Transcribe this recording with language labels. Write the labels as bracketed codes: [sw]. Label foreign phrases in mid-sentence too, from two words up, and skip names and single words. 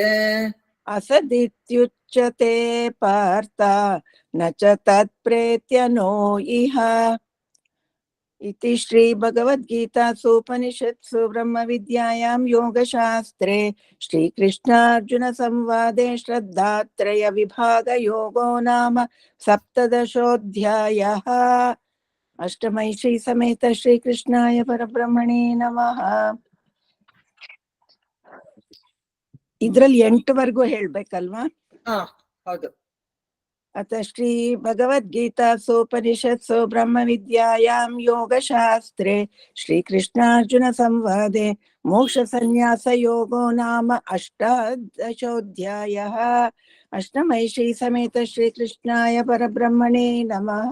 [sa] असदित्युच्यते पार्थ न च तत्प्रेत्य नो इह इति श्रीभगवद्गीतासु उपनिषत्सु ब्रह्मविद्यायां योगशास्त्रे श्रीकृष्णार्जुनसंवादे श्रद्धात्रय विभागयोगो नाम 17 अष्टमै श्री समेत श्रीकृष्णाय परब्रह्मणे नमः [kn] ಇದ್ರಲ್ಲಿ 8 ಹೇಳ್ಬೇಕಲ್ವಾ ಹೌದು [sa] अथ श्री भगवद्गीतासूपनिषत्सु ब्रह्मविद्यायां योगशास्त्रे श्रीकृष्णार्जुन संवादे मोक्षसंन्यासयोगो नाम अष्टादशोऽध्यायः। अष्टमै श्री समेत श्रीकृष्णाय परब्रह्मणे नमः।